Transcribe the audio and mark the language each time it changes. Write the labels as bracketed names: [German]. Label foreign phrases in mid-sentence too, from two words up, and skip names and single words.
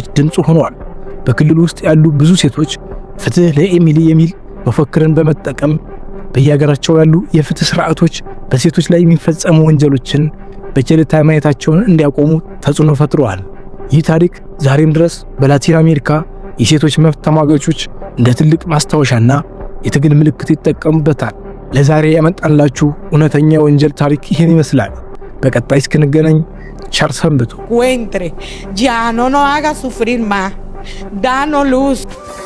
[Amharic] ድምጽ ሆነዋል። በክልሉ ውስጥ ያሉ ብዙ ሴቶች ፍትህ ለኤሚሊ የሚል መፈክርን በመጠቀም በየሀገራቸው ያሉ የፍትህ ስርዓቶች በሴቶች ላይ የሚፈጸሙ ወንጀሎችን በቸልታ ማየታቸውን እንዲያቆሙ ተጽዕኖ ፈጥረዋል። ይህ ታሪክ ዛሬም ድረስ በላቲን አሜሪካ የሴቶች መብት ተሟጋቾች እንደ ትልቅ ማስታወሻና የትግል ምልክት ይጠቀሙበታል። ለዛሬ ያመጣላችሁ እውነተኛ ወንጀል ታሪክ ይህን ይመስላል። በቀጣይ እስክንገናኝ ቸር ሰንብቱ። [Spanish] Ya no nos haga sufrir más. Danos luz.